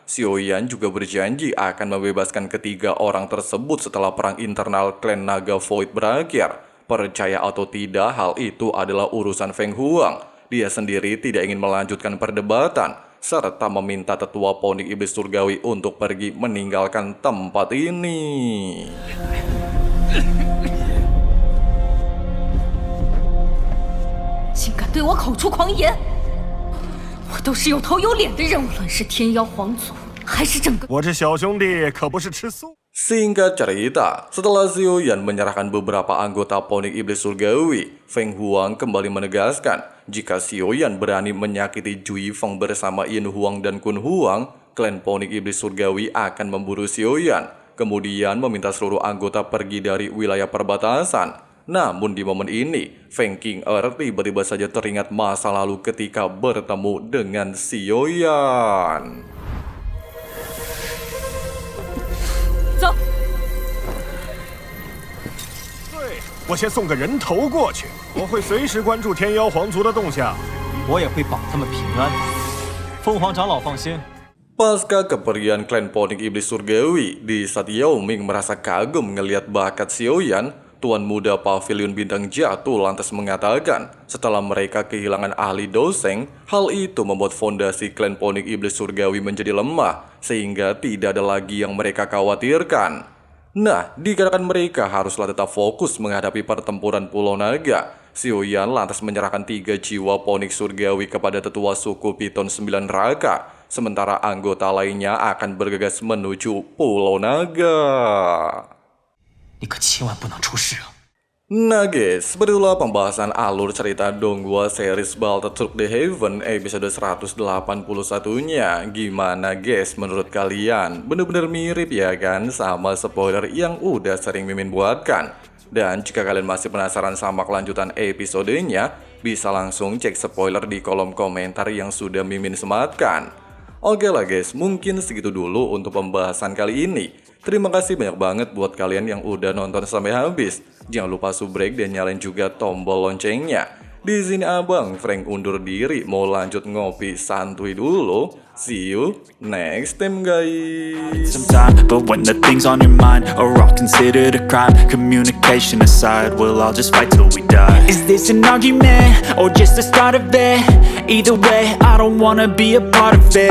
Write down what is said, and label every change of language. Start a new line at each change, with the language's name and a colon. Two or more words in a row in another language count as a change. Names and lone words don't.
Indonesian: Xiaoyan juga berjanji akan membebaskan ketiga orang tersebut setelah perang internal klan Naga Void berakhir. Percaya atau tidak, hal itu adalah urusan Feng Huang. Dia sendiri tidak ingin melanjutkan perdebatan, serta meminta tetua Ponik Iblis Surgawi untuk pergi meninggalkan tempat ini.
Chinese: 竟敢对我口出狂言！我都是有头有脸的人，无论是天妖皇族，还是整个…… 我这小兄弟可不是吃素。
Indonesian: Singkat cerita, setelah Xiaoyan menyerahkan beberapa anggota Ponik Iblis Surgawi, Feng Huang kembali menegaskan jika Xiaoyan berani menyakiti Cui Feng bersama Yin Huang dan Kun Huang, klan Ponik Iblis Surgawi akan memburu Xiaoyan, kemudian meminta seluruh anggota pergi dari wilayah perbatasan. Namun di momen ini, Feng Qing'er tiba-tiba saja teringat masa lalu ketika bertemu dengan Xiaoyan.
Chinese: 走。对，我先送个人头过去，我会随时关注天妖皇族的动向。我也会保他们平安。凤凰长老放心。
Indonesian: Pasca keperian klan Ponik Iblis Surgawi, di saat Yao Ming merasa kagum ngelihat bakat Xiaoyan, Tuan Muda Pavilion Bintang Jatuh lantas mengatakan setelah mereka kehilangan ahli doseng, hal itu membuat fondasi klan Ponik Iblis Surgawi menjadi lemah, sehingga tidak ada lagi yang mereka khawatirkan. Nah, dikarenakan mereka haruslah tetap fokus menghadapi pertempuran Pulau Naga, Xiaoyan lantas menyerahkan 3 jiwa Ponik Surgawi kepada tetua suku Piton 9 Raka, sementara anggota lainnya akan bergegas menuju Pulau Naga.
Chinese: 你可千万不能出事啊！
Indonesian: Nah guys, begitulah pembahasan alur cerita
English: Donghua series
Indonesian: Baltatruk The Heaven episode 181-nya. Gimana guys menurut kalian? Bener-bener mirip ya kan sama spoiler yang udah sering Mimin buatkan. Dan jika kalian masih penasaran sama kelanjutan episodenya, bisa langsung cek spoiler di kolom komentar yang sudah Mimin sematkan. Oke lah guys, mungkin segitu dulu untuk pembahasan kali ini. Terima kasih banyak banget buat kalian yang udah nonton sampai habis. Jangan lupa subrek dan nyalain juga tombol loncengnya. Di sini Abang Frank undur diri, mau lanjut ngopi santuy dulu.
English: See you next time guys. Sometimes, but when the things on your mind are all considered a crime, communication aside, we'll all just fight till we die. Is this an argument or just the start of it? Either way, I don't wanna be a part of it.